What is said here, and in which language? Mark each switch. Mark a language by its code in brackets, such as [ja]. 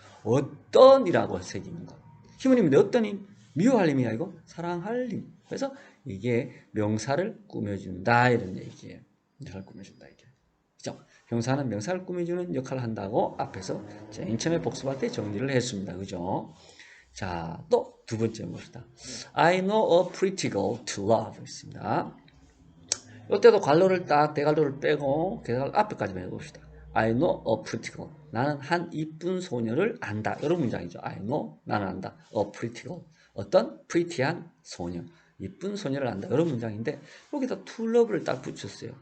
[ko] 어떤이라고 새기는 것. 힘은 힘인데 어떤 힘? 미워할 힘이 아니고 사랑할 힘. 그래서 이게 명사를 꾸며준다 이런 얘기예요. 명사를 꾸며준다 이게. 그죠? 형사는 명사를 꾸며주는 역할을 한다고 앞에서 맨 처음에 복습할 때 정리를 했습니다. 그죠? 자, 또 두 번째 봅시다. [en] I know a pretty girl to love [ko] 있습니다. 이때도 괄호를 딱 대괄호를 빼고 대괄호 앞에까지만 해봅시다. [en] I know a pretty girl. [ko] 나는 한 이쁜 소녀를 안다. 이런 문장이죠. [en] I know. [ko] 나는 안다. [en] A pretty girl. [ko] 어떤 pretty한 소녀. 이쁜 소녀를 안다. 이런 문장인데 여기다 to love를 딱 붙였어요.